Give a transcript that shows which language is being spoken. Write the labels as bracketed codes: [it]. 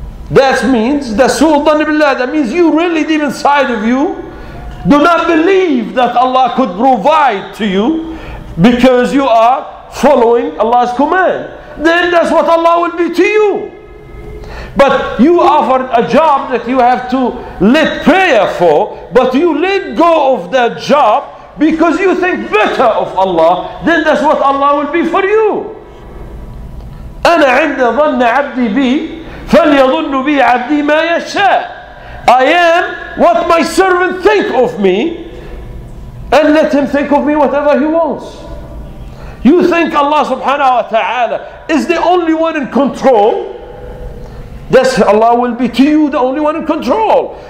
[en] That means that means you really deep inside of you do not believe that Allah could provide to you because you are following Allah's command. Then that's what Allah will be to you. But you offered a job that you have to let prayer for, but you let go of that job because you think better of Allah, then that's what Allah will be for you. [ar] أنا عند ظن عبدي بي فليظن بي عبدي ما يشاء. [en] I am what my servant think of me, and let him think of me whatever he wants. You think Allah subhanahu wa ta'ala is the only one in control, that's Allah will be to you the only one in control.